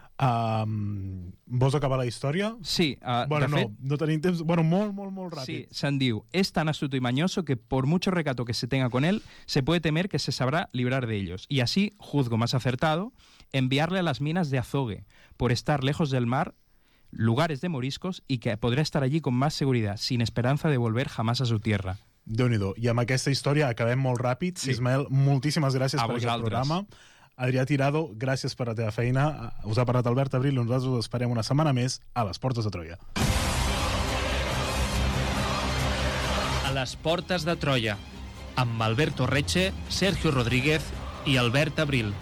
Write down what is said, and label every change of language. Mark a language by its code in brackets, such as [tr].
[ca] Vols acabar la història? Sí, No tenim temps, bueno, molt ràpid. Sí, se'n diu, [es] és tan astuto i mañoso que por mucho recato que se tenga con él, se puede temer que se sabrá librar de ellos. Y así, juzgo más acertado, enviarle a las minas de azogue, por estar lejos del mar, lugares de moriscos, y que podrá estar allí con más seguridad, sin esperanza de volver jamás a su tierra. [ca] Déu-n'hi-do. I amb aquesta història acabem molt ràpid. Sí. Ismael, moltíssimes gràcies per aquest programa. Adrià Tirado, gràcies per la teva feina. Us ha parlat Albert Abril i nosaltres us esperem una setmana més a les Portes de Troia. A les Portes de Troia, amb Alberto Reche, Sergio Rodríguez i Albert Abril.